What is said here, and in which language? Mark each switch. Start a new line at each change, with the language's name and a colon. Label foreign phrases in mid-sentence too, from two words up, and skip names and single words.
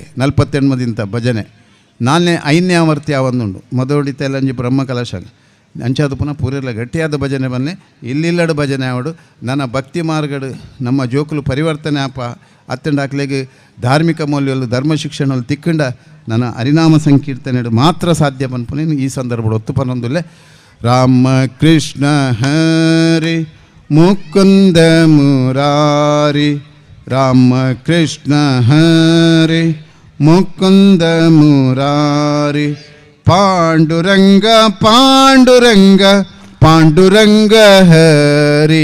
Tulu: 48 ಮದಿಂತ ಭಜನೆ ನಾಲ್ನೇ 5ನೇ ಆವರ್ತಿ ಆವಂದುಂಡು ಮೊದವಡಿತ ಎಲ್ಲಂಜಿ ಬ್ರಹ್ಮಕಲಶ ಅಂಚಾದ ಪುನಃ ಪೂರೆಲ್ಲ ಗಟ್ಟಿಯಾದ ಭಜನೆ ಬನ್ನೆ ಇಲ್ಲಿಲ್ಲಡು ಭಜನೆ ಆವಡು ನನ್ನ ಭಕ್ತಿ ಮಾರ್ಗಡು ನಮ್ಮ ಜೋಕುಲು ಪರಿವರ್ತನೆ ಆಪ ಅತ್ತಂಡ ಹಾಕ್ಲೆಗೆ
Kannada: ಧಾರ್ಮಿಕ ಮೌಲ್ಯಗಳು ಧರ್ಮ ಶಿಕ್ಷಣಗಳು
Tulu: ತಿಕ್ಕಂಡ ನನ್ನ ಹರಿನಾಮ ಸಂಕೀರ್ತನೆ ಮಾತ್ರ ಸಾಧ್ಯ ಪನ್ಪುನೇನು ಈ ಸಂದರ್ಭ ಒತ್ತು ಪನ್ನೊಂದುಲ್ಲೆ ರಾಮ ಕೃಷ್ಣ ಹರಿ ಮುಕುಂದ ಮುರಾರಿ ರಾಮ ಕೃಷ್ಣ ಹರಿ ಮುಕುಂದ ಮುರಾರಿ ಪಾಂಡುರಂಗ ಪಾಂಡುರಂಗ ಪಾಂಡುರಂಗ ಹರಿ